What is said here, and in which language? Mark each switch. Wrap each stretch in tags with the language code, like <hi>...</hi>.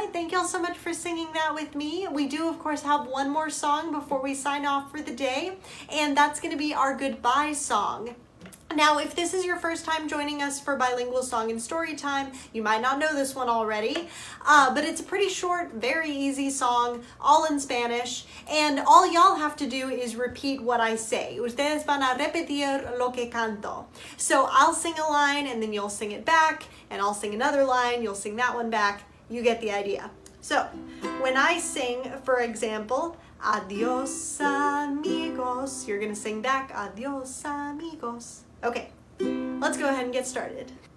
<en>y'all so much for singing that with me. We do, of course, have one more song before we sign off for the day, and that's going to be our goodbye song. Now, if this is your first time joining us for Bilingual Song and Storytime, you might not know this one already, but it's a pretty short, very easy song, all in Spanish, and all y'all have to do is repeat what I say.</en> <es>Ustedes van a repetir lo que canto.</es> <en>So I'll sing a line, and then you'll sing it back, and I'll sing another line, you'll sing that one back. You get the idea. So, when I sing, for example,</en> <es>Adios, amigos,</es> <en>you're gonna sing back, Adios, amigos. Okay, let's go ahead and get started.</en>